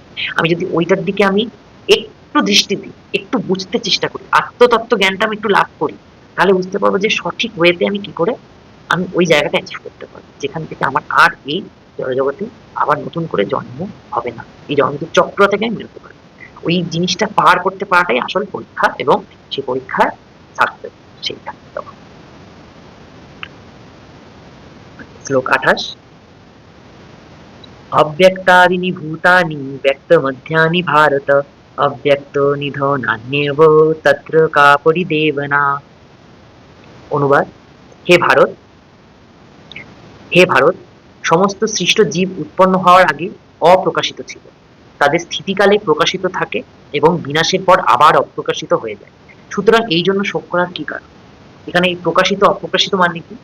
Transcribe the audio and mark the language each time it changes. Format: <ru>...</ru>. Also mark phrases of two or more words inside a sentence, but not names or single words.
<bn>আমি যদি ওইটার দিকে আমি একটু দৃষ্টি দিই, একটু বুঝতে চেষ্টা করি, আত্মতত্ত্ব জ্ঞানটা আমি একটু লাভ করি, তাহলে বুঝতে পারবো যে সঠিক ওয়েতে আমি কি করে আমি ওই জায়গাটা অ্যাচিভ করতে পারবো, যেখান থেকে আমার আর এই জড়জগতে আবার নতুন করে জন্ম হবে না। এই জন্মের চক্র থেকে আমি বেরোতে পারবো। ওই জিনিসটা পার করতে পারাটাই আসল পরীক্ষা, এবং সেই পরীক্ষায় সাকসেস সেইটা তখন। শ্লোক 28।</bn> <sa>अव्यक्तादीनि भूतानि व्यक्तमध्यानि भारत अव्यक्तनिधनान्येव तत्र का परिदेवना।</sa> <bn>অনুবাদ: হে ভারত, হে ভারত, সমস্ত সৃষ্ট জীব উৎপন্ন হওয়ার আগে অপ্রকাশিত ছিল, তাদের স্থিতিকালে প্রকাশিত থাকে এবং বিনাশের পর আবার অপ্রকাশিত হয়ে যায়। সুতরাং এই জন্য শোক করার কি কারণ? এখানে এই প্রকাশিত অপ্রকাশিত মানে কি?</bn>